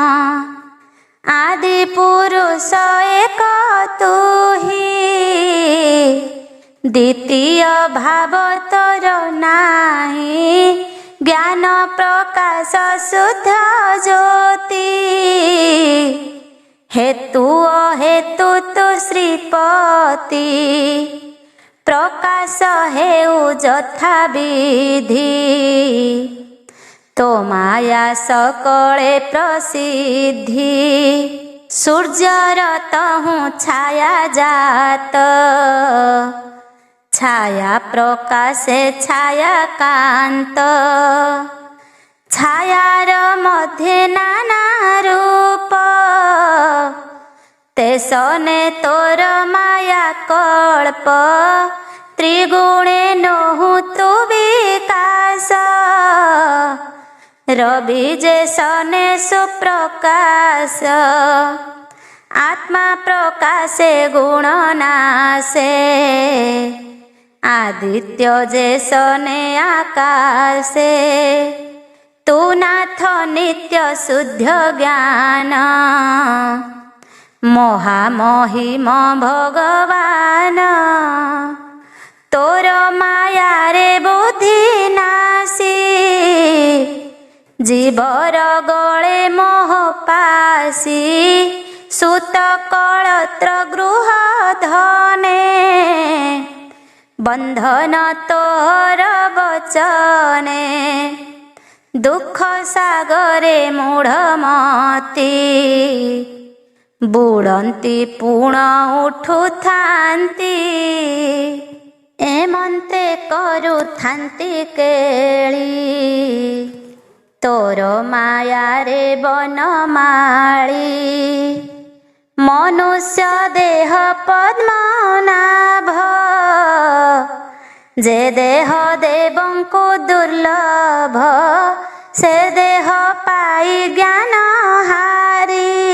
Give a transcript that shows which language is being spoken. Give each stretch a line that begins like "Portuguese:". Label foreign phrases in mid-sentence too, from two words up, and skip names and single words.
Odia: ଆଦି ପୁରୁଷ ଏକ ତୁ ହି ଦ୍ୱିତୀୟ ଭାବ ତୋର ନାହିଁ ଜ୍ଞାନ ପ୍ରକାଶ ଶୁଦ୍ଧ ଜ୍ୟୋତି ହେତୁ ଅହେତୁ ତୁ ଶ୍ରୀପତି ପ୍ରକାଶ ହେଉ ଯଥା ବିଧି ତୋ ମାୟା ସକଳେ ପ୍ରସିଦ୍ଧି ସୂର୍ଯ୍ୟର ତହୁଁ ଛାୟା ଜାତ ଛାୟା ପ୍ରକାଶେ ଛାୟା କାନ୍ତ ଛାୟାର ମଧ୍ୟ ନାନା ରୂପ ତେସନେ ତୋର ମାୟା କଳ୍ପ ତ୍ରିଗୁଣେ ନୋହୁ ତୁ ବିକାଶ ରବି ଯେସନେ ସୁପ୍ରକାଶ ଆତ୍ମା ପ୍ରକାଶେ ଗୁଣ ନାଶେ ଆଦିତ୍ୟ ଯେସନେ ଆକାଶେ ତୁ ନାଥ ନିତ୍ୟ ଶୁଦ୍ଧ ଜ୍ଞାନ ମହାମହିମ ଭଗବାନ ତୋର ମାୟା ରେ ବୁଦ୍ଧି ନାଶି ଜୀବର ଗଳେ ମୋହ ପାଶି ସୁତ କଳତ୍ର ଗୃହ ଧନେ ବନ୍ଧନ ତୋର ବଚନେ ଦୁଖ ସାଗରେ ମୂଢ଼ମତି ବୁଡ଼ନ୍ତି ପୁଣ ଉଠୁ ଥାନ୍ତି ଏମନ୍ତେ କରୁ ଥାନ୍ତି କେଳି ତୋର ମାୟା ରେ ବନମାଳୀ ମନୁଷ୍ୟ ଦେହ ପଦ୍ମନାଭ ଯେ ଦେହ ଦେବଙ୍କୁ ଦୁର୍ଲଭ ସେ ଦେହ ପାଇ ଜ୍ଞାନ ହାରି